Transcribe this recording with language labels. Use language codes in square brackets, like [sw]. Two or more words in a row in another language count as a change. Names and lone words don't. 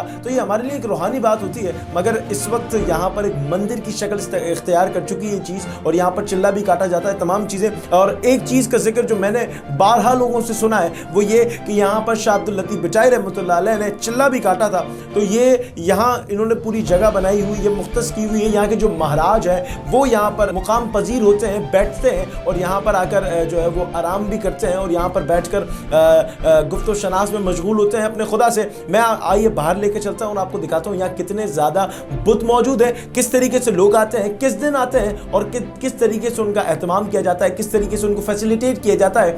[ur] تو یہ ہمارے لیے ایک روحانی بات ہوتی ہے، مگر اس وقت یہاں پر ایک مندر کی شکل اختیار کر چکی ہے چیز اور یہاں پر چلہ بھی کاٹا جاتا ہے، تمام چیزیں. اور ایک چیز کا ذکر جو میں نے بارہا لوگوں سے سنا ہے وہ یہ کہ یہاں پر شاہ عبداللطیف بھٹائی رحمۃ اللہ علیہ نے چلہ بھی کاٹا تھا. تو یہ یہاں انہوں نے پوری جگہ بنائی ہوئی ہے، مختص کی ہوئی ہے. یہاں کے جو مہاراج ہیں وہ یہاں پر مقام پذیر ہوتے ہیں، بیٹھتے ہیں اور یہاں پر آ کر جو ہے وہ آرام بھی کرتے ہیں اور یہاں پر بیٹھ کر گفتو شناس میں مشغول ہوتے ہیں اپنے خدا سے. میں آئیے باہر لے کے چلتا ہوں اور آپ کو دکھاتا ہوں یہاں کتنے زیادہ بت موجود ہے، کس طریقے سے لوگ آتے ہیں، کس دن آتے ہیں اور کس طریقے سے ان کا اہتمام کیا جاتا ہے، کس طریقے سے ان کو فیسیلیٹیٹ کیا جاتا ہے.